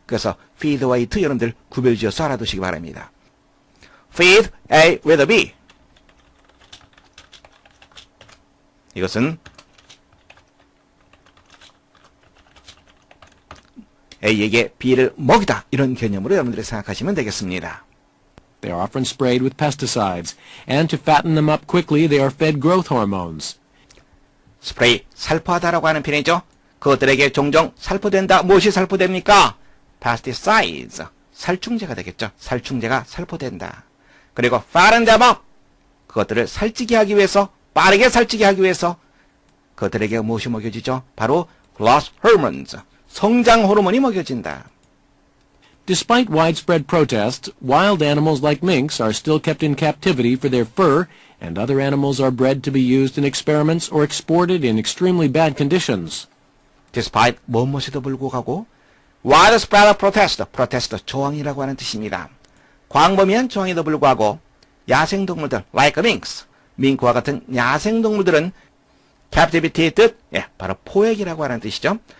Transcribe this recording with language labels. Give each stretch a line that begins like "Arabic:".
Korean: 그래서 feed와 eat 여러분들 구별지어서 알아두시기 바랍니다.
English: feed A with a B.
Korean: 이것은 A에게 B를 먹이다 이런 개념으로 여러분들이 생각하시면 되겠습니다.
English: They are often sprayed with pesticides, and to fatten them up quickly, they are fed growth hormones.
Korean: 스프레이, 살포하다라고 하는 표현이죠. 그것들에게 종종 살포된다. 무엇이 살포됩니까? pesticides, 살충제가 되겠죠. 살충제가 살포된다. 그리고
English: fatten them up,
Korean: 그것들을 살찌게 하기 위해서, 빠르게 살찌게 하기 위해서 그것들에게 무엇이 먹여지죠? 바로 growth hormones, 성장 호르몬이 먹여진다.
English: Despite widespread protests, wild animals like minks are still kept in captivity for their fur, and other animals are bred to be used in experiments or exported in extremely bad conditions. Despite
Korean: 무엇에도 불구하고
English: widespread protest,
Korean: 저항이라고 하는 뜻입니다. 광범위한 저항에도 불구하고 야생동물들
English: like minks,
Korean: 밍크와 같은 야생동물들은 captivity 뜻, 바로 포획이라고 하는 뜻이죠.